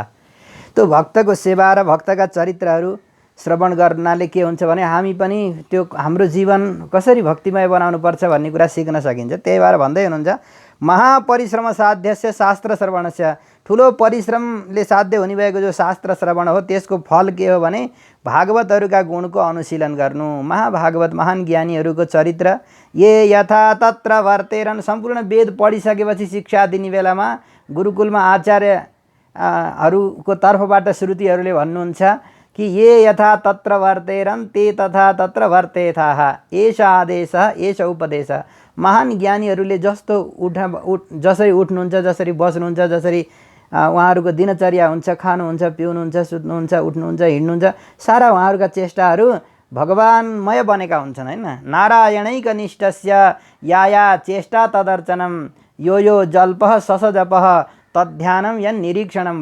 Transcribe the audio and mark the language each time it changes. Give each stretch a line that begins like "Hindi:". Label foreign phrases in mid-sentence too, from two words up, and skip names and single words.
Nepali: त्यो भक्तको सेवा र भक्तका चरित्रहरू श्रवण गर्नाले के हुन्छ भने हामी पनि त्यो हाम्रो जीवन कसरी भक्तिमय बनाउनु पर्छ भन्ने कुरा सिक्न सकिन्छ। त्यही भएर भन्दै हुनुहुन्छ
Sanskrit: महापरिश्रम साध्यस्य शास्त्र श्रवणस्य,
Nepali: ठुलो परिश्रमले साध्य हुने भएको जो शास्त्र श्रवण हो त्यसको फल के हो भने भागवतहरूका गुणको अनुशीलन गर्नु। महाभागवत महान ज्ञानीहरूको चरित्र
Sanskrit: ये यथा तत्र वर्तेरन्,
Nepali: सम्पूर्ण वेद पढिसकेपछि शिक्षा दिने बेलामा गुरुकुलमा आचार्यहरूको तर्फबाट श्रुतिहरूले भन्नुहुन्छ कि
Sanskrit: ये यथा तत्र वर्तेरन् ते तथा तत्र वर्तेथाः, एष आदेश एष उपदेश।
Nepali: महान ज्ञानीहरूले जसरी उठ्नुहुन्छ, जसरी बस्नुहुन्छ, जसरी उहाँहरूको दिनचर्या हुन्छ, खानुहुन्छ, पिउनुहुन्छ, सुत्नुहुन्छ, उठ्नुहुन्छ, हिँड्नुहुन्छ, सारा उहाँहरूका चेष्टाहरू भगवानमय बनेका हुन्छन् हैन।
Sanskrit: नारायणैकनिष्ठस्य या चेष्टा तदर्चनम यो जल्पः ससजपः तद्ध्यानम यन् निरीक्षणम।